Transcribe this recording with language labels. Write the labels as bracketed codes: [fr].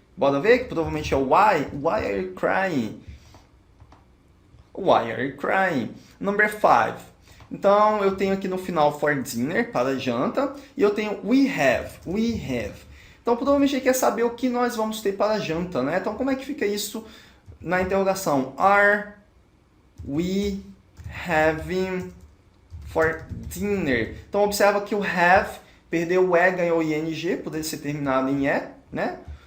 [pt] Bora ver que provavelmente é o [en] why. Why are you crying? Why are you crying? Number 5. [pt] Então, eu tenho aqui no final [en] for dinner, [pt] para janta, e eu tenho [en] we have. [pt] Então, provavelmente ele quer saber o que nós vamos ter para janta, né? Então, como é que fica isso na interrogação? [en] Are we having for dinner? [pt] Então, observa que o have perdeu o e, ganhou ing, poderia ser terminado em e, né?